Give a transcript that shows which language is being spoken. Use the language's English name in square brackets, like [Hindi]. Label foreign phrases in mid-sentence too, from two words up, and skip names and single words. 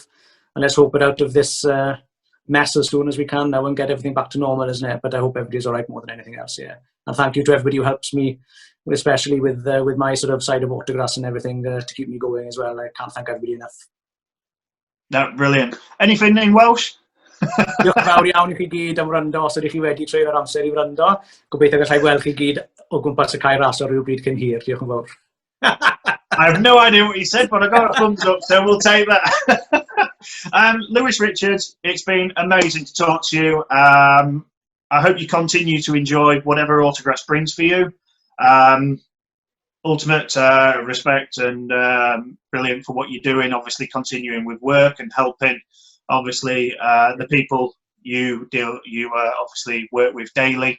[English] And let's hope it out of this mess as soon as we can now and get everything back to normal, isn't it? But I hope everybody's all right more than anything else, yeah. And thank you to everybody who helps me, especially with my sort of side of Autograss and everything to keep me going as well. I can't thank everybody enough. No, brilliant. Anything in Welsh? [Welsh] Diolch yn fawr iawn I chi gyd am wrando. Os ydych chi wedi treu'r amser I wrando, gobeithio gallai gweld chi gyd o gwmpas y cae ras o ryw bryd cyn hir. Diolch yn fawr. [English] I have no idea what you said, but I got a thumbs up, so we'll take that. Lewis Richards, it's been amazing to talk to you. I hope you continue to enjoy whatever Autograss brings for you. Ultimate respect and brilliant for what you're doing, obviously continuing with work and helping obviously the people you obviously work with daily.